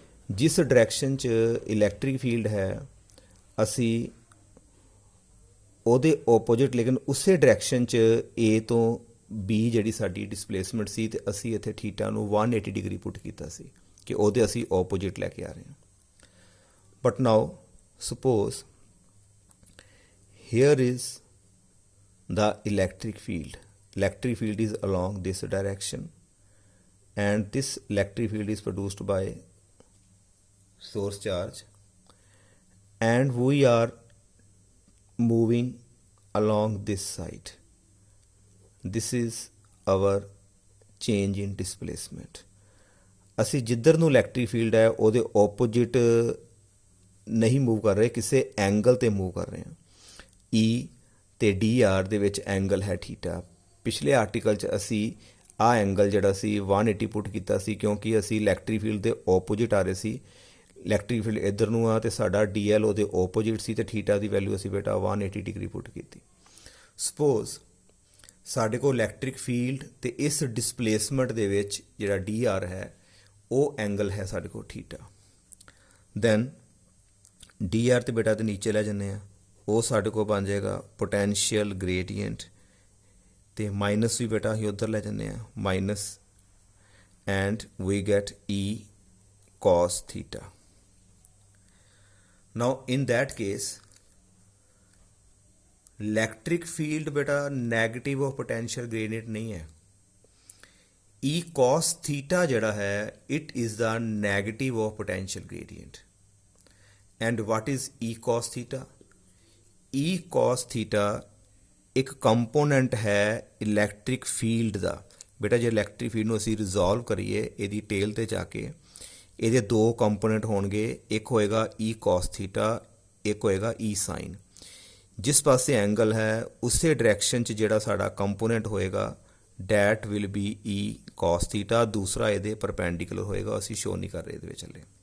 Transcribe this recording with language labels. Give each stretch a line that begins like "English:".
Punjabi: ਜਿਸ ਡਾਇਰੈਕਸ਼ਨ 'ਚ electric field ਹੈ ਅਸੀਂ ਉਹਦੇ ਓਪੋਜਿਟ ਲੇਕਿਨ ਉਸੇ ਡਾਇਰੈਕਸ਼ਨ 'ਚ A ਤੋਂ B ਜਿਹੜੀ ਸਾਡੀ ਡਿਸਪਲੇਸਮੈਂਟ ਸੀ ਅਤੇ ਅਸੀਂ ਇੱਥੇ ਥੀਟਾ ਨੂੰ 180 ਡਿਗਰੀ ਪੁੱਟ ਕੀਤਾ ਸੀ। ਕਿ ਉਹਦੇ ਅਸੀਂ ਆਪੋਜਿਟ ਲੈ ਕੇ ਆ ਰਹੇ ਹਾਂ।
English: But now suppose here is the electric field. Electric field is along this direction, and this electric field is produced by source charge, and we are moving along this side. This is our change in displacement.
Punjabi: ਅਸੀਂ ਜਿੱਧਰ ਨੂੰ electric field ਹੈ ਉਹਦੇ opposite ਨਹੀਂ move ਕਰ ਰਹੇ, ਕਿਸੇ angle ਤੇ ਮੂਵ ਕਰ ਰਹੇ ਹਾਂ। ਈ ਤੇ ਡੀ ਆਰ ਦੇ ਵਿੱਚ ਐਂਗਲ ਹੈ ਥੀਟਾ। ਪਿਛਲੇ ਆਰਟੀਕਲ 'ਚ ਅਸੀਂ ਆਹ ਐਂਗਲ ਜਿਹੜਾ ਸੀ 180 ਪੁੱਟ ਕੀਤਾ ਸੀ, ਕਿਉਂਕਿ ਅਸੀਂ ਇਲੈਕਟ੍ਰਿਕ ਫੀਲਡ ਦੇ ਆਪੋਜਿਟ ਆ ਰਹੇ ਸੀ। ਇਲੈਕਟ੍ਰਿਕ ਫੀਲਡ ਇੱਧਰ ਨੂੰ ਆ ਤੇ ਸਾਡਾ ਡੀ ਐਲ ਉਹਦੇ ਆਪੋਜਿਟ ਸੀ, ਤੇ ਥੀਟਾ ਦੀ ਵੈਲਿਊ ਅਸੀਂ ਬੇਟਾ 180 ਡਿਗਰੀ ਪੁੱਟ ਕੀਤੀ। ਸਪੋਜ਼ ਸਾਡੇ ਕੋਲ ਇਲੈਕਟ੍ਰਿਕ ਫੀਲਡ ਤੇ ਇਸ ਡਿਸਪਲੇਸਮੈਂਟ ਦੇ ਵਿੱਚ ਜਿਹੜਾ ਡੀ ਆਰ ਹੈ ਉਹ ਐਂਗਲ ਹੈ ਸਾਡੇ ਕੋਲ ਥੀਟਾ। ਦੈਨ ਡੀ ਆਰ ਤੇ ਬੇਟਾ ਤੇ ਨੀਚੇ ਲੈ ਜਾਂਦੇ ਆ, ਉਹ ਸਾਡੇ ਕੋਲ ਬਣ ਜਾਏਗਾ ਪੋਟੈਂਸ਼ੀਅਲ ਗ੍ਰੇਡੀਐਂਟ, ਤੇ ਮਾਈਨਸ ਵੀ ਬੇਟਾ ਅਸੀਂ ਉੱਧਰ ਲੈ ਜਾਂਦੇ ਆ minus,
English: And we get E cos theta. Now in that case
Hindi: electric field बेटा नेगेटिव ऑफ पोटेंशियल ग्रेडियंट नहीं है।
English: E cos theta जड़ा है it is the negative of potential gradient. And what is E cos theta?
Hindi: E cos theta एक component है electric field का। बेटा जो इलैक्ट्रिक फील्ड
Punjabi: ਨੂੰ ਅਸੀਂ ਰਿਜ਼ੋਲਵ ਕਰੀਏ ਇਹਦੀ ਟੇਲ ਤੇ ਜਾ ਕੇ, ਇਹਦੇ ਦੋ ਕੰਪੋਨੈਂਟ ਹੋਣਗੇ, ਇੱਕ ਹੋਏਗਾ E cos ਥੀਟਾ, ਇੱਕ ਹੋਏਗਾ E sin। ਜਿਸ ਪਾਸੇ ਐਂਗਲ ਹੈ ਉਸੇ ਡਾਇਰੈਕਸ਼ਨ 'ਚ ਜਿਹੜਾ ਸਾਡਾ ਕੰਪੋਨੈਂਟ ਹੋਏਗਾ
English: that will be E cos theta,
Punjabi: ਦੂਸਰਾ ਇਹਦੇ ਪਰਪੈਂਡੀਕੂਲਰ ਹੋਏਗਾ, ਅਸੀਂ ਸ਼ੋ ਨਹੀਂ ਕਰ ਰਹੇ ਇਹਦੇ ਵਿੱਚ ਹਲੇ।